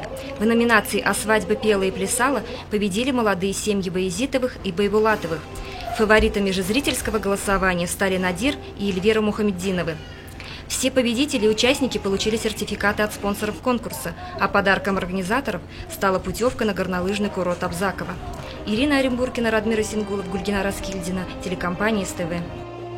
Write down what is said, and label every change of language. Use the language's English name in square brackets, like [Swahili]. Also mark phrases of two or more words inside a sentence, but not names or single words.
[Russian] В номинации «А свадьба пела и плясала» победили молодые семьи Баязитовых и Байбулатовых. Фаворитами же зрительского голосования стали Надир и Эльвира Мухаммеддиновы. Все победители и участники получили сертификаты от спонсоров конкурса, а подарком организаторов стала путевка на горнолыжный курорт Абзаково. Ирина Оренбургина, Радмир Исенгулов, Гульгина Раскильдина, телекомпания СТВ.